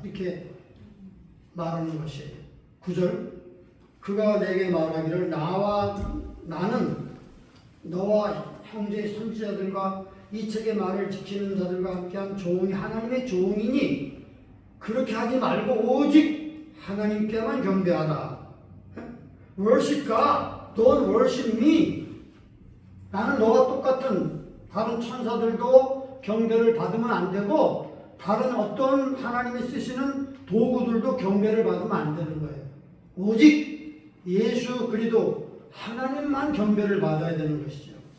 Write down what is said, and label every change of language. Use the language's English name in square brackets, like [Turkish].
[Korean] 이렇게 말하는 것이에요. 9절 그가 내게 말하기를 나는 너와 형제의 선지자들과 이 책의 말을 지키는 자들과 함께한 종이 하나님의 종이니 그렇게 하지 말고 오직 하나님께만 경배하라. [English] Worship God, don't worship me. [Korean] 나는 너와 똑같은 다른 천사들도 경배를 받으면 안 되고 다른 어떤 하나님이 쓰시는 도구들도 경배를 받으면 안 되는 거예요. 오직 예수 그리스도 하나님만 경배를 받아야 되는 것이죠.